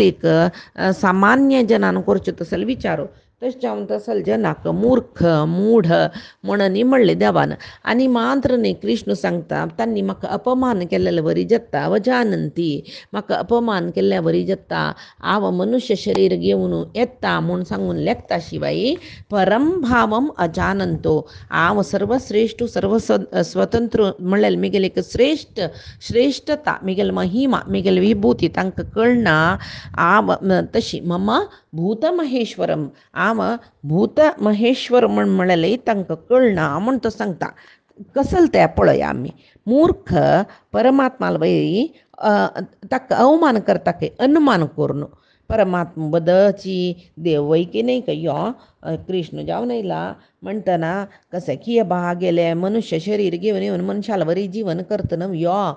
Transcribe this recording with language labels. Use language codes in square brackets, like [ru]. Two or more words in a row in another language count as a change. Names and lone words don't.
[kok] एक सामान्य जनान करच्यो तसल विचारो तशें जावन तसल जनाक मूर्ख मूढ म्हणून म्हणलें देवान आनी मात्र न्ही कृष्ण सांगता तांणी म्हाका अपमान केल्लेले बरी जाता अवजानंती म्हाका अपमान केल्ल्या बरी जाता हांव मनुष्य शरीर घेवन येता म्हूण सांगून लेखता शिवाय [sa] परम भावम अजानंतो [kok] हांव सर्वश्रेष्ठ स्वतंत्र म्हणलें म्हगेली एक श्रेष्ठता म्हगेल महिमा म्हगेल विभूती तांकां कळना हांव तशी [sa] मम भूत महेश्वरम [kok] हांव भूत महेश्वर म्हणलें तांकां कळना म्हूण तो सांगता कसल तें पळय आमी मूर्ख परमात्मा वयरी ताका अवमान करता की अनुमान करून परमात्मा बदलची देव वैकी नाही का यो कृष्ण जावन येयला म्हणटना कसे की बा गेले मनुष्य शरीर घेवन येवन मनशाला बरी जीवन करतना यो